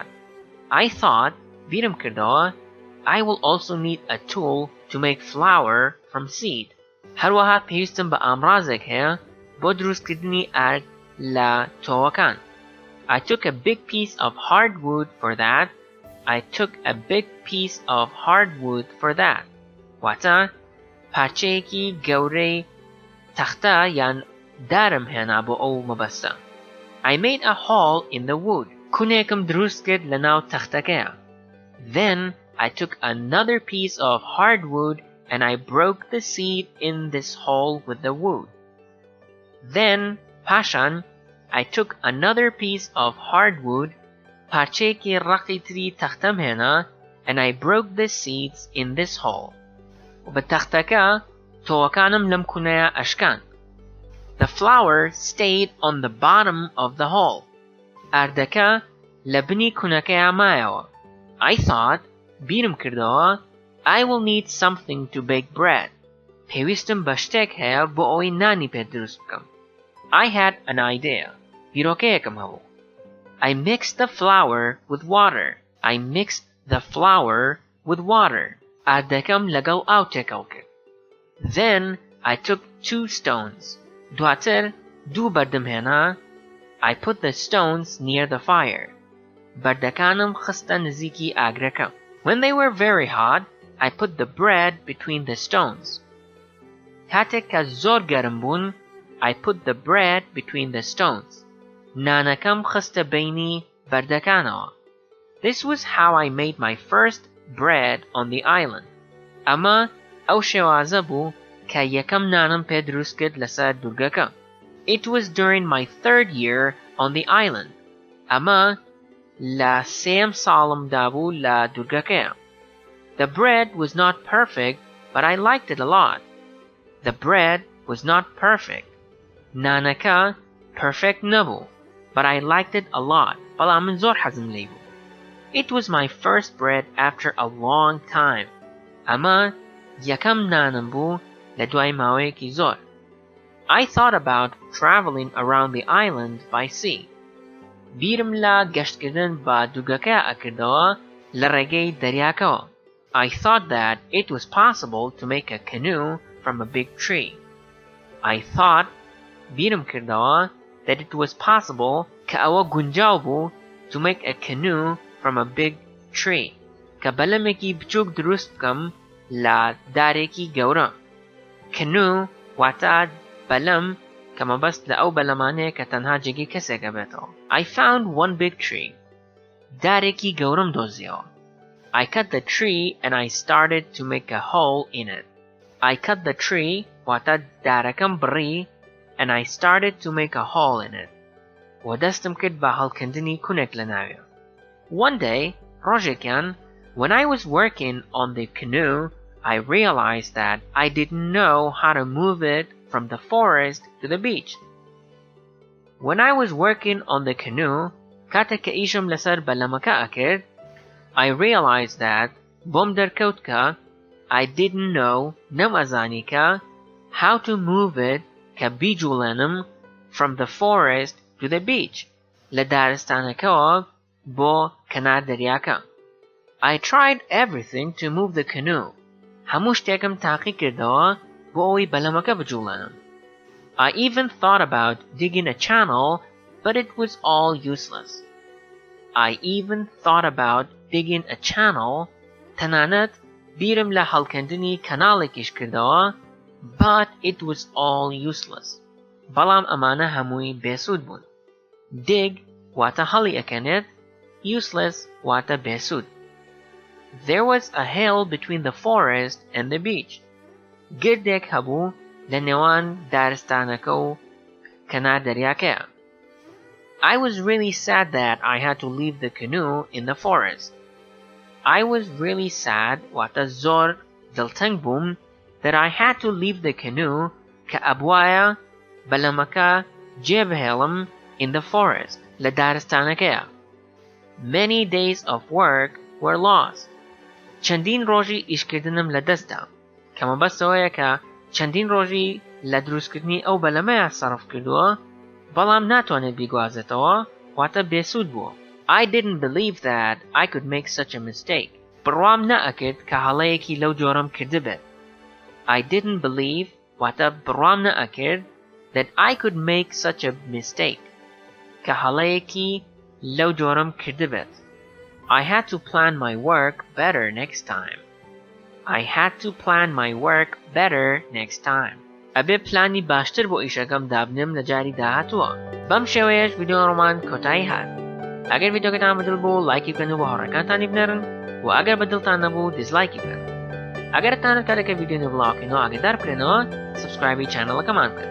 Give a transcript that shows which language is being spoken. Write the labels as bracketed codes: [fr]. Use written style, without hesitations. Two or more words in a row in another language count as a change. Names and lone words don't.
[en] I thought, [ckb] بیرم کردەوە, [en] I will also need a tool to make flour from seed. [ckb] هەروەها پێویستم بە ئامڕازێک هەیە بۆ دروستکردنی ئارد لە تۆوەکان. [en] I took a big piece of hardwood for that. [ckb] واتە پارچەیەکی گەورەی تەختە یان دارم هێنا بۆ ئەو مەبەستە. [en] I made a hole in the wood. [ckb] کونێکم دروست کرد لە ناو تەختەکەیە. [en] Then I took another piece of hardwood and I broke the seed in this hole with the wood. Then پاشان I took another piece of hardwood, [ckb] پارچەیەکی ڕقی تری تەختەم هێنا, [en] and I broke the seeds in this hole. [ckb] و بە تەختەکە تۆوەکانم لەم کونەیە ئەشکان. [en] The flour stayed on the bottom of the hole. [ckb] ئاردەکە لە بنی کونەکەیە مایەوە. [en] I thought, [ckb] بیرم کردەوە, [en] I will need something to bake bread. [ckb] پێویستم بە شتێک هەیە بۆ ئەوەی نانی پێ دروست بکەم. [en] I had an idea. [ckb] بیرۆکەیەکم هەبوو. [en] I mixed the flour with water. [ckb] ئاردەکەم لەگەڵ ئاو تێکەڵ کرد. [en] Then I took 2 stones. [ckb] دواتر 2 بەردم هێنا. [en] I put the stones near the fire. [ckb] بەردەکانم خستە نزیکی ئاگرەکە. [en] When they were very hot, I put the bread between the stones. [ckb] کاتێک کە زۆر گەرم بوون, [en] I put the bread between the stones. [ckb] نانەکەم خستە بینی بەردەکانەوە. [en] This was how I made my first bread on the island. [ckb] ئەمە ئەو شێوازە بوو کە یەکەم نانم پێ دروست کرد لەسەر دوورگەکە. [en] It was during my 3rd year on the island. [ckb] ئەمە لە 3ەم ساڵمدا بوو لە دوورگەکەیە. [en] The bread was not perfect, but I liked it a lot. The bread was not perfect. [ckb] نانەکە perfect نەبوو, [en] but I liked it a lot. [ckb] بەڵام من زۆر حەزم لێی بوو. [en] It was my first bread after a long time. [ckb] ئەمە یەکەم نانم بوو لە دوای ماوەیەکی زۆر. [en] I thought about traveling around the island by sea. [ckb] بیرم لە گەشتکردن بە دوورگەکە ئەکردەوە لە ڕێگەی دەریاکەوە. [en] I thought that it was possible to make a canoe from a big tree. I thought [ckb] بیرم کردەوە [en] that it was possible [ckb] کە ئەوە گونجاو بوو [en] to make a canoe from a big tree. [ckb] کە بەلەمێکی بچووک دروست بکەم لە دارێکی گەورە. Canoe واتە بەلەم کە مەبەست لە ئەو بەلەمانەیە کە تەنها جێگەی کەسێکە بێتەوە. [en] I found one big tree. [ckb] دارێکی گەورەم دۆزیەوە. [en] I cut the tree and I started to make a hole in it. I cut the tree [ckb] واتە دارەکەم بڕی [en] and I started to make a hole in it. [ckb] و دەستم کرد بە هەڵکردنی کونێک لە ناوێ. [en] One day, ڕۆژێکیان, when I was working on the canoe, I realized that I didn't know how to move it from the forest to the beach. When I was working on the canoe, [ckb] کاتێک کە ئیشم لەسەر بەلەمەکە ئەکرد, [en] I realized that [ckb] بۆم دەرکەوت کە [en] I didn't know [ckb] نەمەزانی کە [en] how to move it [ckb] کە بیجوڵێنم [en] from the forest to the beach [ckb] لە دارستانەکەوە بۆ کەنار دەریاکە. [en] I tried everything to move the canoe. [ckb] هەموو شتێکم تاقی کردەوە بۆ ئەوەی بەلەمەکە بجوڵێنم. [en] I even thought about digging a channel, but it was all useless. I even thought about digging a channel, [ckb] تەنانەت بیرم لە هەڵکردنی کەناڵێکیش کردەوە, [en] but it was all useless. [ckb] بەڵام ئەمانە هەمووی بێسوود بوون. Dig واتە هەڵی ئەکەنێت, useless واتە بێسوود. [en] There was a hill between the forest and the beach. [ckb] گردێک هەبوو لە نێوان دارستانەکە و کەنار دەریاکەیە. [en] I was really sad that I had to leave the canoe in the forest. I was really sad [ckb] واتە زۆر دڵتەنگ بووم [en] that I had to leave the canoe [ckb] کە ئەبوایە بەلەمەکە جێبهێڵم [en] in the forest [ckb] لە دارستانەکەیە. [en] Many days of work were lost. [ckb] چەندین ڕۆژی ئیشکردنم لە دەستدا کە مەبەستەوەیە کە چەندین ڕۆژی لە دروستکردنی ئەو بەلەمەیە سەرف کردووە بەڵام ناتوانێت بیگوازێتەوە واتە بێسوود بووە. [en] I didn't believe that I could make such a mistake. [ckb] بڕوام نەئەکرد کە هەڵەیەکی لەو جۆرەم کردبێت. [en] I didn't believe [ckb] واتە بڕوام نەئەکرد [en] that I could make such a mistake. [ckb] کە هەڵەیەکی لەو جۆرەم کردبێت. [en] I had to plan my work better next time. I had to plan my work better next time. [ckb] ئەبێ پلانی باشتر بۆ ئیشەکەم دابنم لە جاری داهاتووە. بەم شێوەیەش ڤیدیۆڕۆمان کۆتایی هات. ئەگەر ڤیدیۆکەتان بەدڵ بوو لایکی بکەن و بە هاوڕێکانتانی بنێرن و ئەگەر بەدڵتان نەبوو دیزلایکی بکەن. ئەگەرتانت کارێکە ڤیدیۆ نوێ بڵاوکەنەوە ئاگادار بکرێنەوە سبسکرایبی چانەڵەکەمان بکەن.